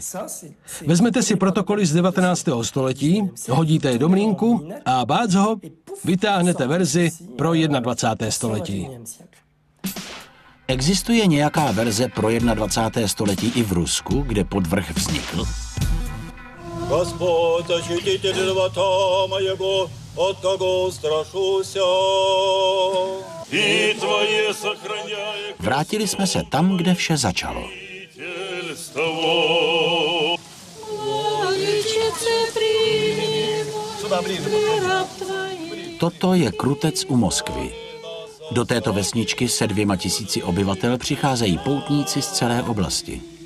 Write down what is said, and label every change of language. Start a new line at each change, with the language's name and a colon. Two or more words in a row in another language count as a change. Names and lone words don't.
Czech: Vezmete si protokoly z 19. století, hodíte je do mlýnku a bác ho, vytáhnete verzi pro 21. století. Existuje nějaká verze pro 21. století i v Rusku, kde podvrh vznikl?
Russian: Господь, очистите живота моего, от кого страшуся. И твое сохраняй.
Czech: Vrátili jsme se tam, kde vše začalo. Toto je Krutec u Moskvy. Do této vesničky se 2000 obyvatel přicházejí poutníci z celé oblasti.